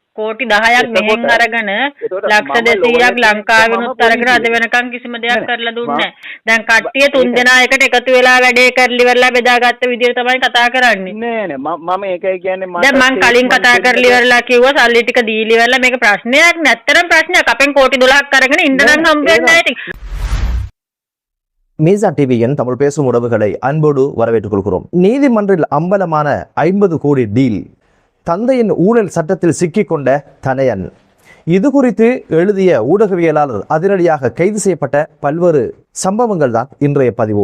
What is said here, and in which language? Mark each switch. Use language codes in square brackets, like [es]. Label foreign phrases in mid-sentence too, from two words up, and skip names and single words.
[si] කෝටි 10ක් මෙහෙන් අරගෙන ලක්ෂ 200ක් ලංකාවෙනුත් අරගෙන අද වෙනකන් කිසිම දෙයක් කරලා දුන්නේ නැහැ. දැන් කට්ටිය 3 දෙනා එකට එකතු වෙලා වැඩේ කරලි වෙරලා බෙදාගත්ත විදිහට තමයි කතා කරන්නේ. නෑ මම ඒකයි කියන්නේ දැන් මං කලින් කතා කරලි වෙරලා කිව්වා සල්ලි ටික දීලි වෙරලා මේක ප්‍රශ්නයක් නැත්තරම් ප්‍රශ්නයක්. අපෙන් කෝටි 12ක් අරගෙන ඉන්න නම් හම්බ වෙන්නේ නැහැ ඉතින්. [ta] மீசான் டிவியின் தமிழ் பேசும் உறவுகளை அன்போடு வரவேற்றுக் கொள்கிறோம். நீதிமன்றில் அம்பலமான 50 கோடி டீல், தந்தையின் ஊழல் சட்டத்தில் சிக்கிக்கொண்ட தனையன், இது குறித்து எழுதிய ஊடகவியலாளர் அதிரடியாக கைது செய்யப்பட்ட பல்வேறு சம்பவங்கள் தான் இன்றைய பதிவு.